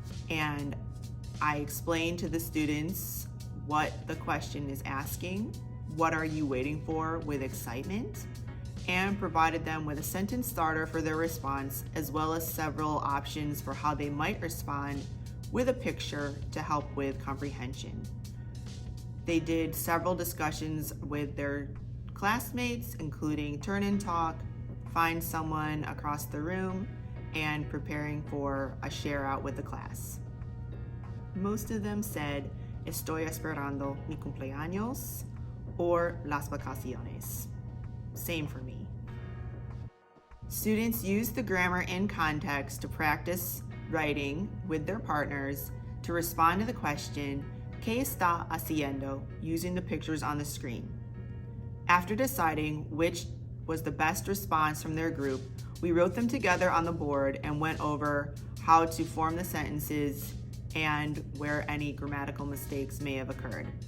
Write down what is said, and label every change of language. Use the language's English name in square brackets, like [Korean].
[English] And I explained to the students what the question is asking, what are you waiting for with excitement, and provided them with a sentence starter for their response, as well as several options for how they might respond with a picture to help with comprehension. They did several discussions with their classmates, including turn and talk, find someone across the room, and preparing for a share out with the class. Most of them said, [Spanish] Estoy esperando mi cumpleaños or las vacaciones. [English] Same for me. Students use the grammar in context to practice writing with their partners to respond to the question, [Spanish] ¿Qué está haciendo? [English] Using the pictures on the screen. After deciding which was the best response from their group, we wrote them together on the board and went over how to form the sentences and where any grammatical mistakes may have occurred.